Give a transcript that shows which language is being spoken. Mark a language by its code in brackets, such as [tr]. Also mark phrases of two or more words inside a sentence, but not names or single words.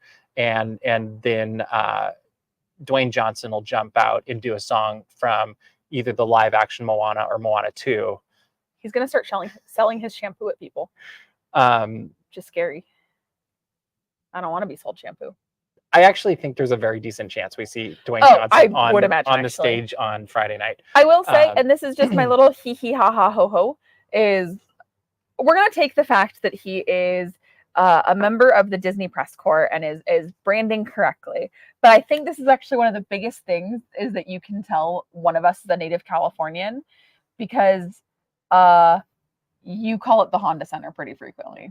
[en] And then Dwayne Johnson will jump out and do a song from either the live action Moana or Moana 2. He's going to start selling his shampoo at people. Just scary. I don't want to be sold shampoo. I actually think there's a very decent chance we see Dwayne Johnson on the stage on Friday night. I will say, and this is just my little hee hee ha ha ho ho, is we're going to take the fact that he is a member of the Disney press corps and is branding correctly. But I think this is actually one of the biggest things is that you can tell one of us is a native Californian, because you call it the Honda Center pretty frequently.